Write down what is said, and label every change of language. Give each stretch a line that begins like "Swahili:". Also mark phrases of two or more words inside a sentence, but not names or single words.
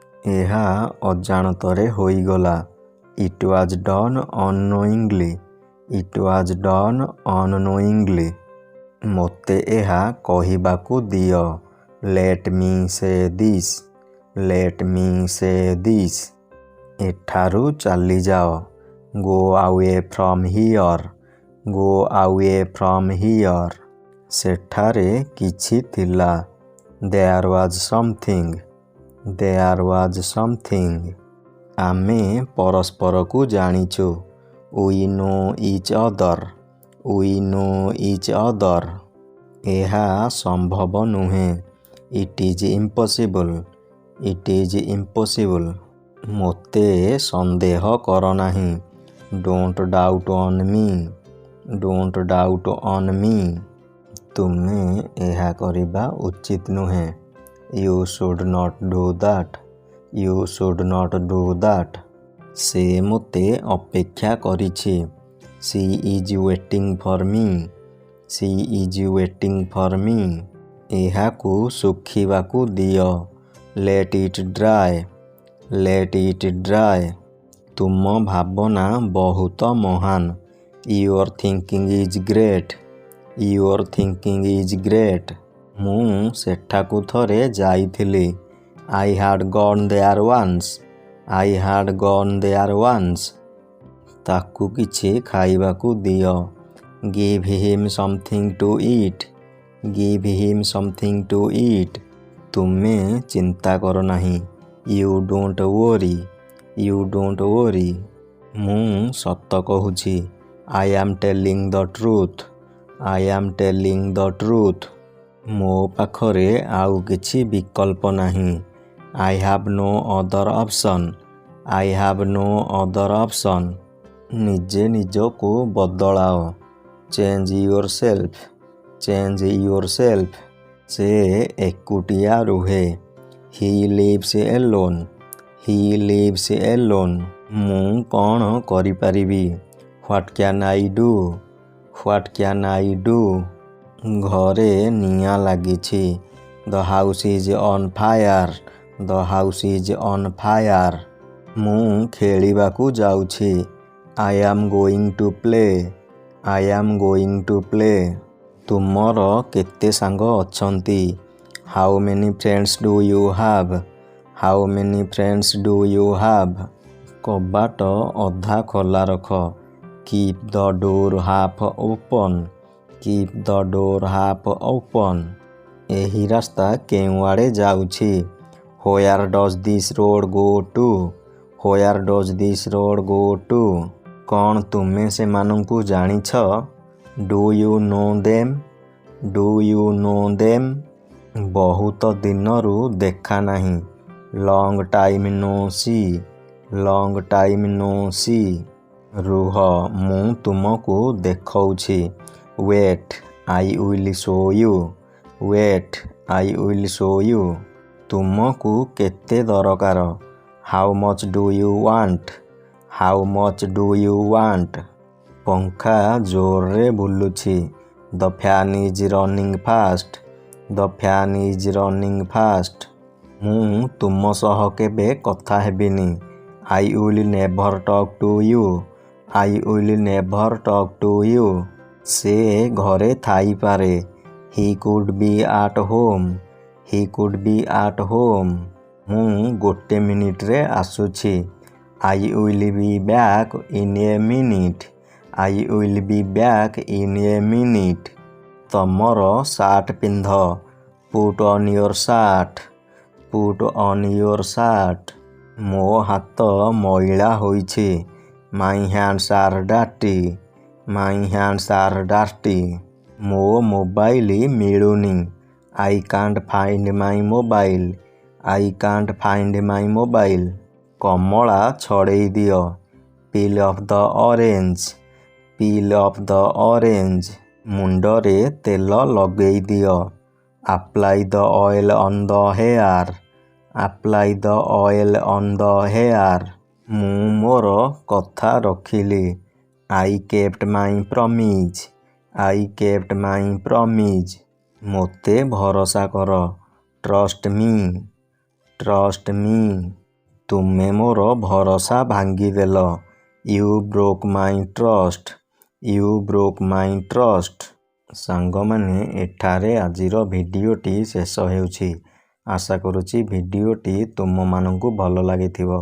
Odia: ଏହା ଅଜାଣତରେ ହୋଇଗଲା।
English: It was done unknowingly. It was done unknowingly.
Odia: ମୋତେ ଏହା କହିବାକୁ ଦିଅ।
English: Let me say this. Let me say this.
Odia: ଏଠାରୁ ଚାଲିଯାଅ।
English: Go away from here. Go away from here.
Odia: ସେଠାରେ କିଛି ଥିଲା।
English: There was something. There was something.
Odia: ଆମେ ପରସ୍ପରକୁ ଜାଣିଛୁ।
English: We know each other. We know each other.
Odia: ଏହା ସମ୍ଭବ ନୁହେଁ।
English: It is impossible. It is impossible.
Odia: ମୋତେ ସନ୍ଦେହ କର ନାହିଁ।
English: Don't doubt on me. Don't doubt on me.
Odia: ତୁମେ ଏହା କରିବା ଉଚିତ ନୁହେଁ।
English: You should not do that. You should not do that.
Odia: ସେ ମୋତେ ଅପେକ୍ଷା କରିଛି।
English: She is waiting for me. She is waiting for me.
Odia: ଏହାକୁ ଶୁଖିବାକୁ ଦିଅ।
English: Let it dry. Let it dry.
Odia: ତୁମ ଭାବନା ବହୁତ ମହାନ।
English: Your thinking is great. Your thinking is great.
Odia: ମୁଁ ସେଠାକୁ ଥରେ ଯାଇଥିଲି।
English: I had gone there once. I had gone there once.
Odia: ତାକୁ କିଛି ଖାଇବାକୁ ଦିଅ।
English: Give him something to eat. Give him something to eat.
Odia: ତୁମେ ଚିନ୍ତା କର ନାହିଁ।
English: You don't worry. You don't worry.
Odia: ମୁଁ ସତ କହୁଛି।
English: I am telling the truth. I am telling the truth.
Odia: ମୋ ପାଖରେ ଆଉ କିଛି ବିକଳ୍ପ ନାହିଁ।
English: I have no other option. I have no other option.
Odia: ନିଜେ ନିଜକୁ ବଦଳାଅ।
English: Change yourself. Change yourself.
Odia: ସେ ଏକୁଟିଆ ରୁହେ।
English: He lives alone. He lives alone.
Odia: ମୁଁ କ'ଣ କରିପାରିବି?
English: What can I do? What can I do?
Odia: ଘରେ ନିଆଁ ଲାଗିଛି।
English: The house is on fire. The house is on fire.
Odia: ମୁଁ ଖେଳିବାକୁ ଯାଉଛି।
English: I am going to play. I am going to play.
Odia: ତୁମର କେତେ ସାଙ୍ଗ ଅଛନ୍ତି?
English: How many friends do you have? How many friends do you have?
Odia: କବାଟ ଅଧା ଖୋଲା ରଖ।
English: Keep the door half open. Keep the door half open.
Odia: ଏହି ରାସ୍ତା କେଉଁଆଡ଼େ ଯାଉଛି?
English: Where does this road go to? Where does this road go to?
Odia: କ'ଣ ତୁମେ ସେମାନଙ୍କୁ ଜାଣିଛ?
English: Do you know them? Do you know them?
Odia: ବହୁତ ଦିନରୁ ଦେଖା ନାହିଁ।
English: Long time no see. Long time no see.
Odia: ରୁହ, ମୁଁ ତୁମକୁ ଦେଖଉଛି।
English: Wait, I will show you. Wait, I will show you.
Odia: ତୁମକୁ କେତେ ଦରକାର?
English: How much do you want? How much do you want?
Odia: ପଙ୍ଖା ଜୋରରେ ବୁଲୁଛି।
English: The fan is running fast. The fan is running fast.
Odia: ମୁଁ ତୁମ ସହ କେବେ କଥା ହେବିନି।
English: I will never talk to you. I will never talk to you.
Odia: ସେ ଘରେ ଥାଇପାରେ।
English: He could be at home. He could be at home.
Odia: ମୁଁ ଗୋଟେ ମିନିଟରେ ଆସୁଛି।
English: I will be back in a minute. I will be back in a minute.
Odia: ତମର ସାର୍ଟ ପିନ୍ଧ।
English: Put on your shirt. Put on your shirt.
Odia: ମୋ ହାତ ମଇଳା ହୋଇଛି।
English: My hands are dirty. My hands are dirty.
Odia: ମୋ ମୋବାଇଲ ମିଳୁନି।
English: I can't find my mobile. I can't find my mobile.
Odia: କମଳା ଛଡ଼େଇ ଦିଅ।
English: Peel off the orange. Peel off the orange.
Odia: ମୁଣ୍ଡରେ ତେଲ ଲଗେଇ ଦିଅ।
English: Apply the oil on the hair. Apply the oil on the hair.
Odia: ମୁଁ ମୋର କଥା ରଖିଲି।
English: I kept my promise. I kept my promise.
Odia: ମୋତେ ଭରସା କର।
English: Trust me. Trust me.
Odia: ତୁମେ ମୋର ଭରସା ଭାଙ୍ଗିଦେଲ।
English: You broke my trust. You broke my trust.
Odia: ସାଙ୍ଗମାନେ, ଏଠାରେ ଆଜିର ଭିଡ଼ିଓଟି ଶେଷ ହେଉଛି। ଆଶା କରୁଛି ଭିଡ଼ିଓଟି ତୁମମାନଙ୍କୁ ଭଲ ଲାଗିଥିବ।